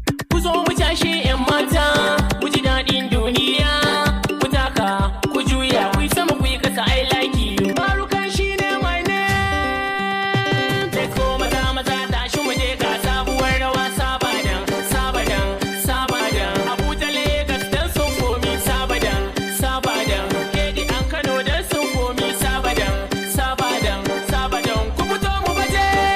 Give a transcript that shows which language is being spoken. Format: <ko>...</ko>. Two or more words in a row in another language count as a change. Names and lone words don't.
<ha>Ku zo mu cashe 'yan mata, mu ji daɗin duniya. Ku taka, ku juya, ku yi sama, ku yi ƙasa,</ha> <en>I like you.</en> <ha>Barukan shi ne</ha> <en>my name. Let's go</en> <ha>maza, maza, tashi mu je ga sabuwar rawa, sabadan, sabadan, sabadan. Abuja, Lagos, dan sun komi, sabadan, sabadan. Kedi an Kano, dan sun komi, sabadan, sabadan, sabadan. Ku fito mu baje.</ha>